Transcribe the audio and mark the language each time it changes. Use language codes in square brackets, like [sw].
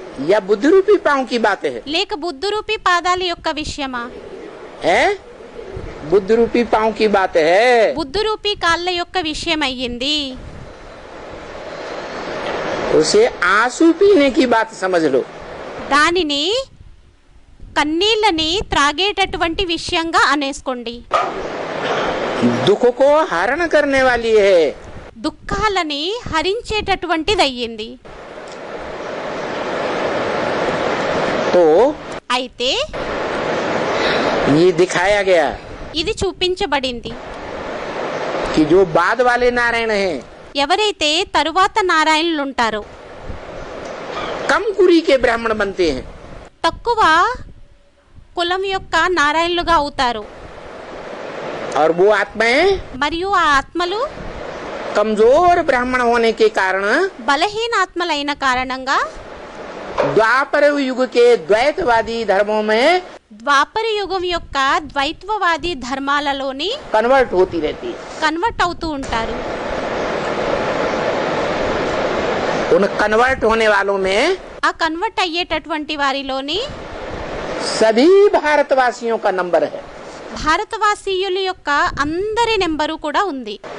[hi] या बुद्धि रूपी पांव की बात है? [te] లేక బుద్ధురూపి పాదాల యొక్క విషయమా? [hi] है बुद्धि रूपी पांव की बात है। [te] బుద్ధురూపి కాళ్ళ యొక్క విషయం అయ్యింది. [hi] उसे आंसू पीने की बात समझ लो। [te] దానిని కన్నీళ్ళని త్రాగేటటువంటి విషయంగా అనేసుకోండి. [hi] दुख को हरण करने वाली है। [te] దుఃఖాలని హరించేటటువంటిది అయ్యింది. [hi] तो [te] అయితే [hi] ये दिखाया गया [te] ఇది చూపించబడింది. [hi] कि जो बाद वाले नारायण हैं [te] ఎవరైతే తరువాత నారాయణులు ఉంటారో [hi] कम कुरी के ब्राह्मण बनते हैं [te] తక్కువ కులం యొక్క నారాయణులుగా అవుతారు. [hi] और वो आत्माएं [te] మరియు ఆ ఆత్మలు [hi] कमजोर ब्राह्मण होने के कारण [te] బలహీన ఆత్మలైన కారణంగా [hi] द्वापर युग के द्वैतवादी धर्मों में [te] ద్వాపర యుగం యొక్క ద్వైత్వవాది ధర్మాలలోని [hi] कन्वर्ट होती रहती है। [te] కన్వర్ట్ అవుతూ ఉంటారు. [hi] उन कन्वर्ट होने वालों में [te] ఆ కన్వర్ట్ అయ్యేటటువంటి వారిలోని [hi] सभी भारतवासियों का नंबर है। [te] భారతవాసీయుల యొక్క అందరి నెంబరు కూడా ఉంది.